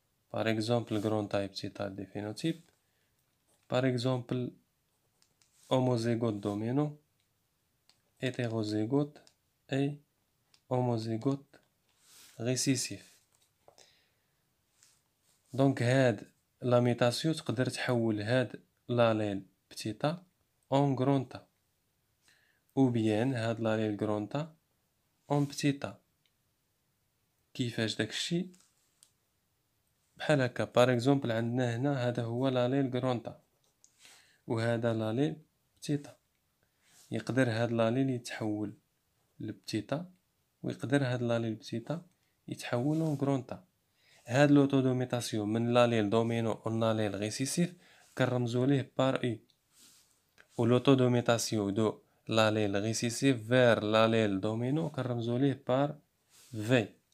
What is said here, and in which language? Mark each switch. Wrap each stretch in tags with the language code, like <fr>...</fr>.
<fr>Par exemple grand A et petit a des phénotypes. Par exemple homozygote dominant, hétérozygote et homozygote récessif. Donc هاد la mutation</fr> <ar>تقدر تحول</ar> <fr>هاد l'allèle petit a en grand A ou bien هاد l'allèle grand A en petit a.</fr> <ar>كيفاش داكشي بحال هكا par exemple عندنا هنا هذا هو</ar> <fr>l'allèle grand A</fr> <ar>وهذا</ar> <fr>l'allèle petit a. يقدر هاد l'allèle يتحول ل petit a</fr> <ar>ويقدر هاد</ar> <fr>l'allèle petit a يتحول en grand A. هاد لو طو دو ميتاسيون من l'allèle dominant en allèle récessif</fr> <ar>كنرمزو ليه</ar> <fr>par U و لو طو دو ميتاسيون دو l'allèle récessif vers l'allèle dominant كنرمزو ليه par V.</fr>